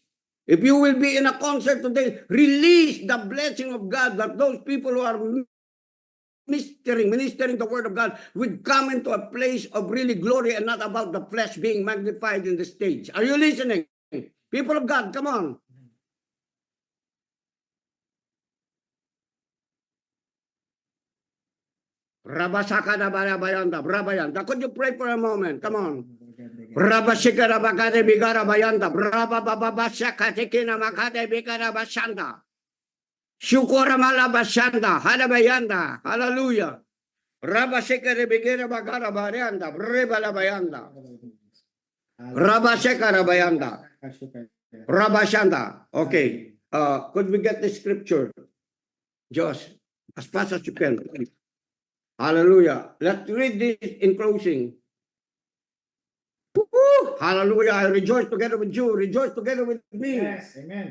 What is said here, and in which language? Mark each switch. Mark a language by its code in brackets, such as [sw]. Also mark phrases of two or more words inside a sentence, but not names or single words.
[en] If you will be in a concert today, release the blessing of God that those people who are ministering the word of God would come into a place of really glory and not about the flesh being magnified in the stage. Are you listening? People of God, come on. Rabasakada Barabayanda, Brabayanda. Could you pray for a moment? Come on. Rabashikara Bakade Bigara Bayanda, Brabababashakatikina Makade Bigara Bashanda. Shukura Malabashanda, Halabayanda, Hallelujah. Rabashikara Bigara Bagara Bayanda, Brebalabayanda. Rabashikara Bayanda. Rabashanda. Okay. Could we get the scripture? Josh, as fast as you can. Hallelujah. Let's read this in closing. Woo! Hallelujah. I rejoice together with you. Rejoice together with me. Yes, amen.